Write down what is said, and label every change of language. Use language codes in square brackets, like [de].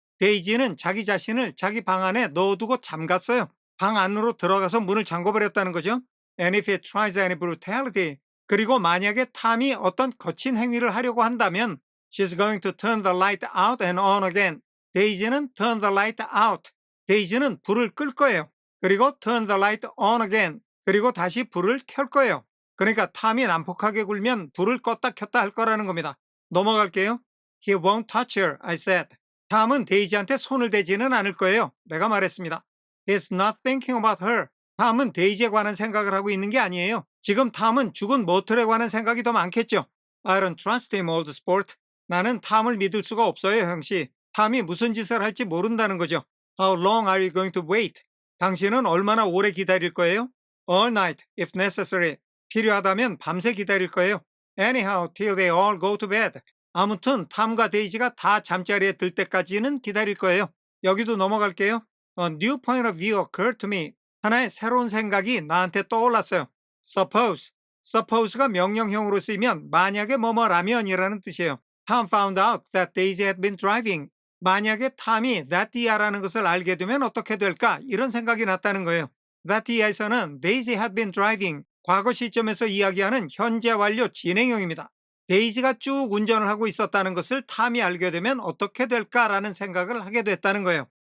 [ko] 데이지는 자기 자신을 자기 방 안에 넣어두고 잠갔어요. 방 안으로 들어가서 문을 잠궈버렸다는 거죠. [en] And if he tries any brutality. [ko] 그리고 만약에 탐이 어떤 거친 행위를 하려고 한다면 [en] She's going to turn the light out and on again. 데이지는 turn the light out. [ko] 데이지는 불을 끌 거예요. 그리고 [en] turn the light on again. [ko] 그리고 다시 불을 켤 거예요. 그러니까 탐이 난폭하게 굴면 불을 껐다 켰다 할 거라는 겁니다. 넘어갈게요. [en] He won't touch her, I said. [ko] 탐은 데이지한테 손을 대지는 않을 거예요. 내가 말했습니다. [en] He's not thinking about her. [ko] 탐은 데이지에 관한 생각을 하고 있는 게 아니에요. 지금 탐은 죽은 머틀에 관한 생각이 더 많겠죠. [en] I don't trust him, old sport. [ko] 나는 탐을 믿을 수가 없어요, 형씨. 탐이 무슨 짓을 할지 모른다는 거죠. [en] How long are you going to wait? [ko] 당신은 얼마나 오래 기다릴 거예요? [en] All night, if necessary. [ko] 필요하다면 밤새 기다릴 거예요. [en] Anyhow, till they all go to bed. [ko] 아무튼 탐과 데이지가 다 잠자리에 들 때까지는 기다릴 거예요. 여기도 넘어갈게요. [en] A new point of view occurred to me. [ko] 하나의 새로운 생각이 나한테 떠올랐어요. [en] Suppose. [ko] Suppose가 명령형으로 쓰이면 만약에 뭐뭐라면이라는 뜻이에요. [en] Tom found out that Daisy had been driving. [ko] 만약에 탐이 that Dia라는 것을 알게 되면 어떻게 될까? 이런 생각이 났다는 거예요. that Dia에서는 [en] Daisy had been driving. [ko] 과거 시점에서 이야기하는 현재 완료 진행형입니다. 데이지가 쭉 운전을 하고 있었다는 것을 탐이 알게 되면 어떻게 될까라는 생각을 하게 됐다는 거예요.